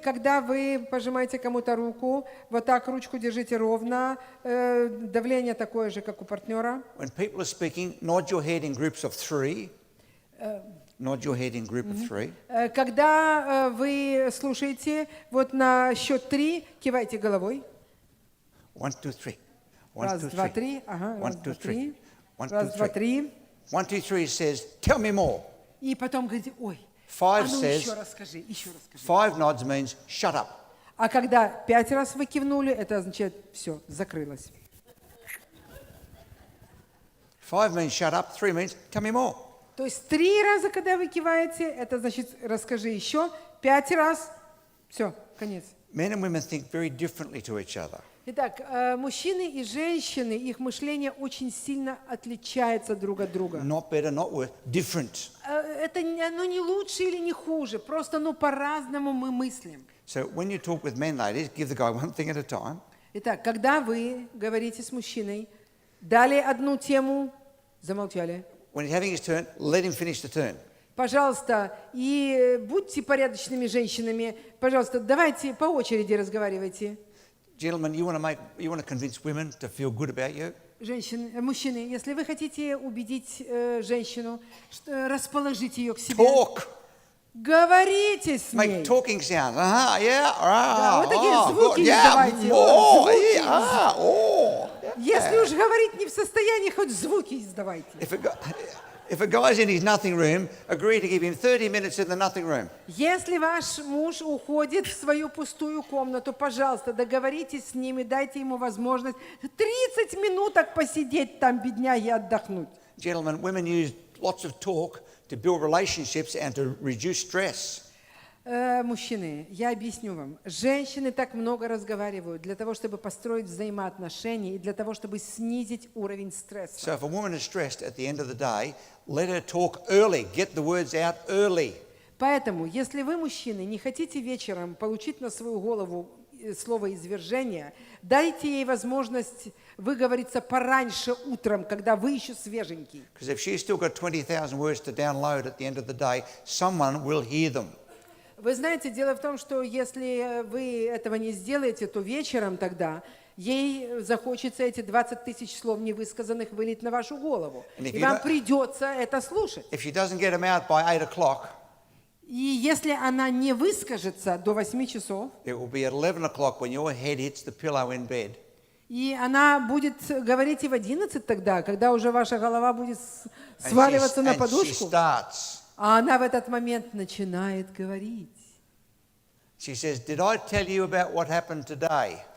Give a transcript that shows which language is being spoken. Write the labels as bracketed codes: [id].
[ru] Когда вы пожимаете кому-то руку, вот так ручку держите ровно, давление такое же, как у партнера. [en] When people are speaking, nod your head in groups of 3. Nod your head in group of 3. [ru] Когда вы слушаете, вот на счет 3 кивайте головой. [en] 1, 2, 3. 1, [ru] Раз, [en] 2, [ru] два, [en] 3. [ru] три. Ага, [en] 1, [ru] раз, [en] 2, [ru] два, [en] 3. [ru] три. [en] 1, [ru] Раз, [en] 2, [ru] два, [en] 3. [ru] три. [en] 1, 2, 3 says, tell me more. [ru] И потом говорите, ой, [en] 5 [ru] а ну [en] says, [ru] еще расскажи, еще расскажи. [en] 5 nods means shut up. [ru] А когда 5 раз вы кивнули, это означает, все, закрылось. [en] 5 means shut up, 3 means tell me more. [ru] То есть 3 раза, когда вы киваете, это значит, расскажи еще. 5 раз, все, конец. [en] Men and women think very differently to each other. [ru] Итак, мужчины и женщины, их мышление очень сильно отличается друг от друга. [en] Not better, not worse, different. [ru] Это оно не лучше или не хуже, просто по-разному мы мыслим. [en] So when you talk with men, ladies, give the guy one thing at a time. [ru] Итак, когда вы говорите с мужчиной, дали одну тему, замолчали. [en] When he's having his turn, let him finish the turn. [ru] Пожалуйста, и будьте порядочными женщинами. Пожалуйста, давайте по очереди разговаривайте. [en] Gentlemen, you want to convince women to feel good about you? [ru] Мужчины, если вы хотите убедить женщину, расположить ее к себе, [en] Talk. [ru] говорите с ней. [en] Make talking sounds. Yeah, [ru] Да, вот такие звуки [en] yeah, [ru] издавайте. [en] more, [ru] Звуки. Если уж говорить не в состоянии, хоть звуки издавайте. [en] If a guy's in his nothing room, agree to give him 30 minutes in the nothing room. [ru] Если ваш муж уходит в свою пустую комнату, пожалуйста, договоритесь с ним и дайте ему возможность 30 минуток посидеть там, бедняги, отдохнуть. [en] Gentlemen, women use lots of talk to build relationships and to reduce stress. [ru] Мужчины, я объясню вам. Женщины так много разговаривают для того, чтобы построить взаимоотношения и для того, чтобы снизить уровень стресса. [en] So if a woman is stressed at the end of the day, let her talk early. Get the words out early. [ru] Поэтому, если вы, мужчины, не хотите вечером получить на свою голову слово извержения, дайте ей возможность выговориться пораньше утром, когда вы еще свеженький. [en] Because if she's still got 20,000 words to download at the end of the day, someone will hear them. [ru] Вы знаете, дело в том, что если вы этого не сделаете, то вечером тогда ей захочется эти 20 тысяч слов невысказанных вылить на вашу голову. И вам придется это слушать. [en] If she doesn't get them out by 8 o'clock, [ru] И если она не выскажется до 8 часов, [en] it will be at 11 o'clock when your head hits the pillow in bed. [ru] и она будет говорить и в 11 тогда, когда уже ваша голова будет сваливаться на подушку, а она в этот момент начинает говорить. [en] She says, "Did I tell you about what happened today?"